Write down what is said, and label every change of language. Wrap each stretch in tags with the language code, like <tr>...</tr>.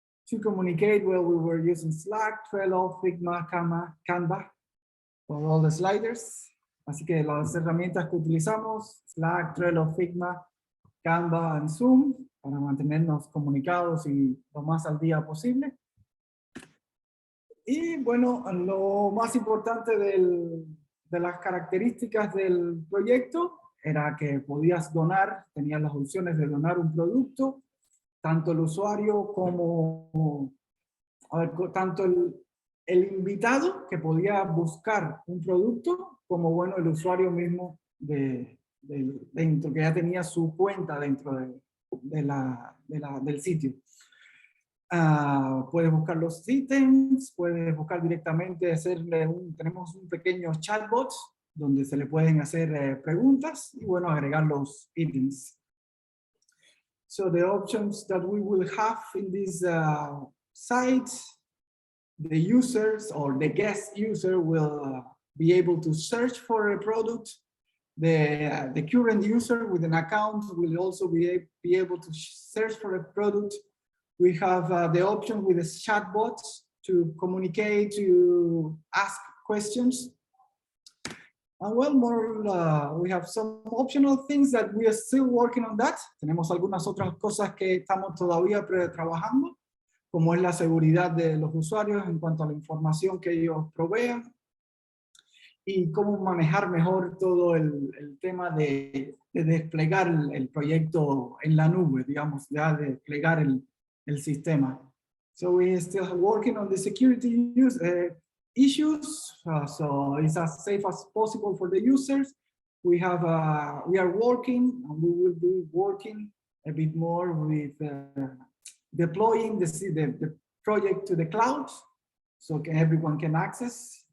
<en>To communicate, well, we were using Slack, Trello, Figma, Canva for all the sliders.</en> <es>Así que las herramientas que utilizamos, Slack, Trello, Figma, Canva, and Zoom, para mantenernos comunicados y lo más al día posible. Y bueno, lo más importante de las características del proyecto era que podías donar, tenías las opciones de donar un producto, tanto el usuario como, tanto el invitado que podía buscar un producto, como bueno, el usuario mismo dentro, que ya tenía su cuenta dentro del sitio. Puedes buscar los ítems, puedes buscar directamente, tenemos un pequeño chatbot donde se le pueden hacer preguntas y bueno, agregar los ítems.</es> <en>So the options that we will have in this site, the users or the guest user will be able to search for a product. The current user with an account will also be able to search for a product. We have the option with the chatbots to communicate, to ask questions. And well, we have some optional things that we are still working on that.</en> <es>Tenemos algunas otras cosas que estamos todavía trabajando, como es la seguridad de los usuarios en cuanto a la información que ellos provean y cómo manejar mejor todo el tema de desplegar el proyecto en la nube, digamos, ya de desplegar el sistema.</es> <en>So we are still working on the security issues, so it's as safe as possible for the users. We are working, and we will be working a bit more with deploying the project to the cloud, so everyone can access.</en>